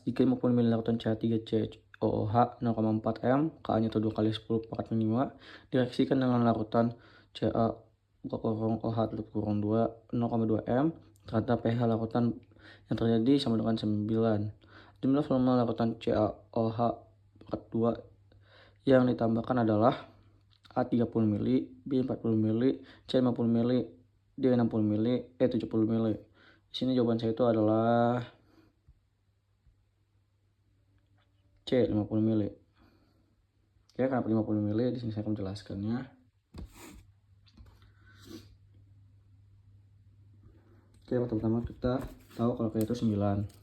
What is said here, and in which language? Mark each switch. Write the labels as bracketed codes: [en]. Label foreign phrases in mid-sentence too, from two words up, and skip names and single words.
[id] Jika 50 ml larutan CH3COOH 0,4 M, Ka-nya itu 2 kali 10 pangkat min 5, direaksikan dengan larutan CaOH 2 0,2 M, ternyata pH larutan yang terjadi sama dengan 9. Jumlah volume larutan CaOH 2 yang ditambahkan adalah A 30 ml, B 40 ml, C 50 ml, D 60 ml, E 70 ml. Di sini jawaban saya itu adalah C 50 ml. Oke, kenapa 50 ml? Di sini saya akan menjelaskannya. Oke, pertama kita tahu kalau K itu 9.